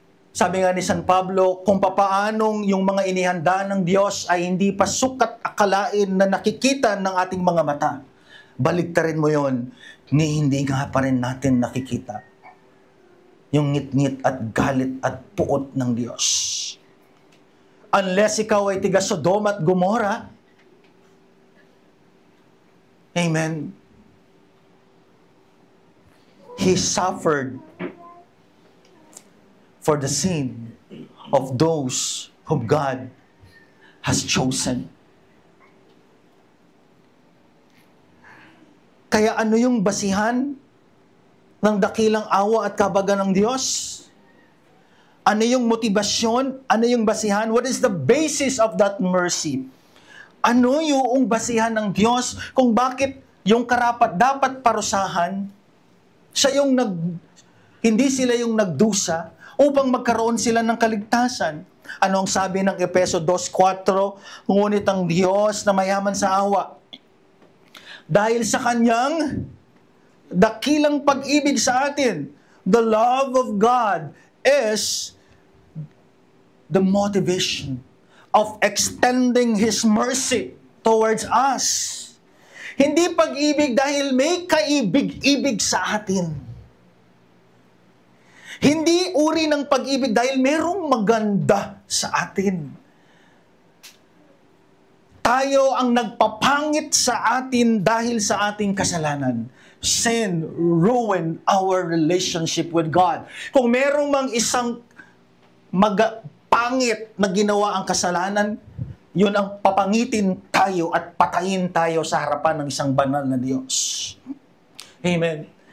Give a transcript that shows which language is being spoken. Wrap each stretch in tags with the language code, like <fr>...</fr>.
<tl>Sabi nga ni San Pablo, kung papaanong yung mga inihanda ng Diyos ay hindi pa sukat akalain na nakikita ng ating mga mata, baliktarin mo yon, ni hindi nga pa rin natin nakikita yung ngit-ngit at galit at puot ng Diyos.</tl> <en>Unless</en> <tl>ikaw ay tiga Sodom at Gomora,</tl> <en>amen, He suffered for the sin of those whom God has chosen.</en> <tl>Kaya ano yung basihan ng dakilang awa at kabagan ng Diyos? Ano yung motibasyon? Ano yung basihan?</tl> <en>What is the basis of that mercy?</en> <tl>Ano yung basihan ng Diyos kung bakit yung karapat-dapat parusahan, siya yung hindi sila yung nagdusa upang magkaroon sila ng kaligtasan. Ano ang sabi ng Efeso 2:4? Ngunit ang Diyos na mayaman sa awa, dahil sa Kanyang dakilang pag-ibig sa atin,</tl> <en>the love of God is the motivation of extending His mercy towards us.</en> <tl>Hindi pag-ibig dahil may kaibig-ibig sa atin. Hindi uri ng pag-ibig dahil merong maganda sa atin. Tayo ang nagpapangit sa atin dahil sa ating kasalanan.</tl> <en>Sin ruined our relationship with God.</en> <tl>Kung merong mang isang pangit na ginawa ang kasalanan, yun ang papangitin tayo at patayin tayo sa harapan ng isang banal na Diyos. Amen.</tl>